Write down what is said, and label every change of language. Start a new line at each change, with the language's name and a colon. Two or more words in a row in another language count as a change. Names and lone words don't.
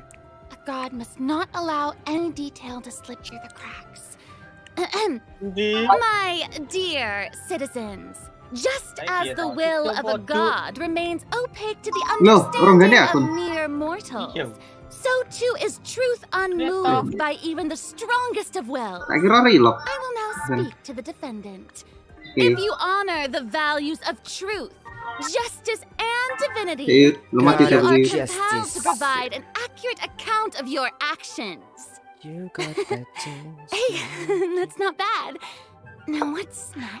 English: A god must not allow any detail to slip through the cracks. My dear citizens, just as the will of a god remains opaque to the understanding of mere mortals, so too is truth unmoved by even the strongest of wills.
Javanese: Tak kira relock.
English: I will now speak to the defendant. If you honor the values of truth, justice, and divinity,
Indonesian: Belum mati
English: you are
Indonesian: tadi.
English: compelled to provide an accurate account of your actions. You got that chance. Hey, that's not bad. Now what's next?